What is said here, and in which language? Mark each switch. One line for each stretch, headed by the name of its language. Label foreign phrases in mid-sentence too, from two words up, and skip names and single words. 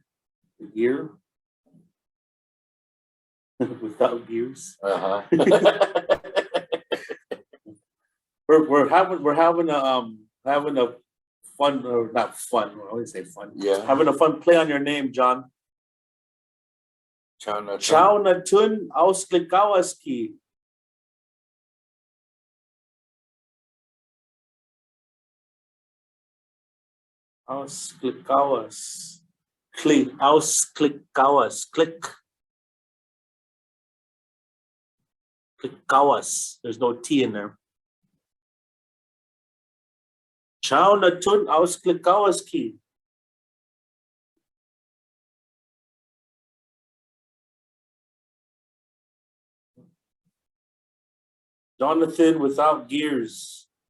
English: Gear without gears. Uh-huh. We're having a fun, or not fun, I always say fun. Yeah. Having a fun play on your name, John. Jonathan. Jonathan ausgegawas. Ausgegawas. Ausgegawas. Klikkawas. There's no T in there. Jonathan ausgegawas. Jonathan without gears.